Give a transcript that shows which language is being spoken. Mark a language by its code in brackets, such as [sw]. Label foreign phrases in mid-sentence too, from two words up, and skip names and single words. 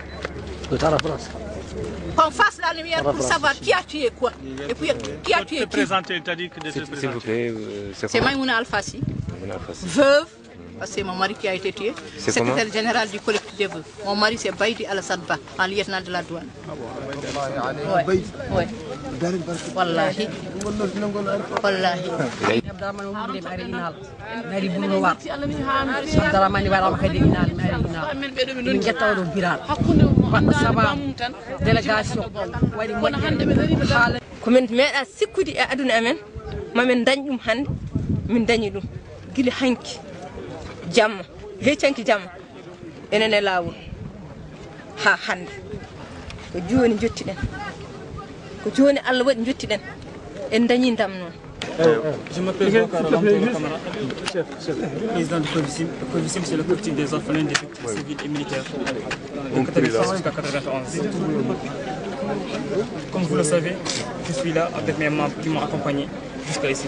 [fr] Qu'on fasse la lumière pour savoir qui a tué quoi. Et puis qui a tué qui. S'il vous plaît, c'est Maïmouna Alfassi, veuve, parce que c'est mon mari qui a été tué, secrétaire général du collectif des veuves. Mon mari c'est Baïdi Alassane Ba, en lieutenant de la douane. Oui. Wallahi. Wallahi. [ff] délégation waɗi moƴƴere komin meeɗa sikkude e aduna amen mamin dañ ɗum hannde min dañi ɗum gila hanki jamma heccanki jamma enen e laawol ha hannde ko jooni jottiɗen ko jooni Allah waɗi jottiɗen en dañi ndam noon. [fr] Je m'appelle Bokar Lamtouro Camara, président du COVICIM. Le COVICIM, c'est le collectif des orphelins des victimes civiles et militaires de 1986 jusqu'à 1991. Comme vous le savez, je suis là avec mes membres qui m'ont accompagné jusqu'à ici.